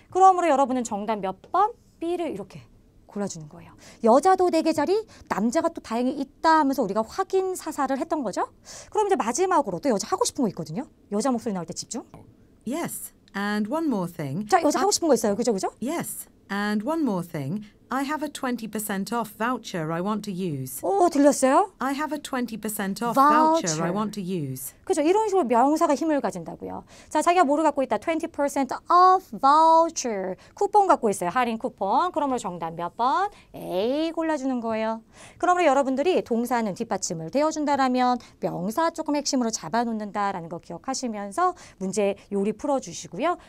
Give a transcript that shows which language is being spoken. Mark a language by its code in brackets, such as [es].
[ko] 그러므로 여러분은 정답 몇 번? B를 이렇게 골라주는 거예요. 여자도 4개 자리, 남자가 또 다행히 있다 하면서 우리가 확인 사살을 했던 거죠. 그럼 이제 마지막으로 또 여자 하고 싶은 거 있거든요. 여자 목소리 나올 때 집중. [en] Yes. And one more thing. [ko] 자, 여자 하고 싶은 거 있어요. 그죠? [en] Yes. And one more thing. I have a 20% off voucher I want to use. [ko] 들렸어요? [en] I have a 20% off Voucher. voucher I want to use. [ko] 그죠? 이런 식으로 명사가 힘을 가진다고요. 자, 자기가 뭐를 갖고 있다? [en] 20% off voucher. [ko] 쿠폰 갖고 있어요. 할인 쿠폰. 그러므로 정답 몇 번? A 골라주는 거예요. 그러므로 여러분들이 동사는 뒷받침을 대어준다라면 명사 조금 핵심으로 잡아놓는다라는 거 기억하시면서 문제 요리 풀어주시고요.